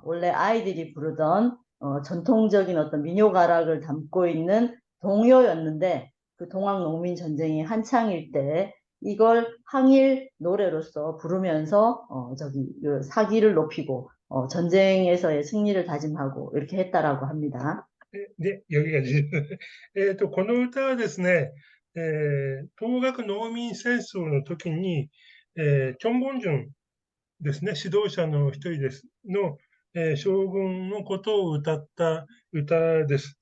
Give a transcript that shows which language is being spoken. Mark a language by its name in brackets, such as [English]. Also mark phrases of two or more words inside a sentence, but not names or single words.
[Korean] 원래 아이들이 부르던 전통적인 어떤 민요가락을 담고 있는 동요였는데 그 동학농민 전쟁이 한창일 때 이걸 항일 노래로서 bu르면서 그 사기를 높이고 전쟁에서의 승리를 다짐하고 이렇게 했다라고 합니다. [Japanese] で、読みが自由。この歌はですね、東岳農民戦争の時に、チョンボンジュンですね、指導者の一人です、の、将軍のことを歌った歌です。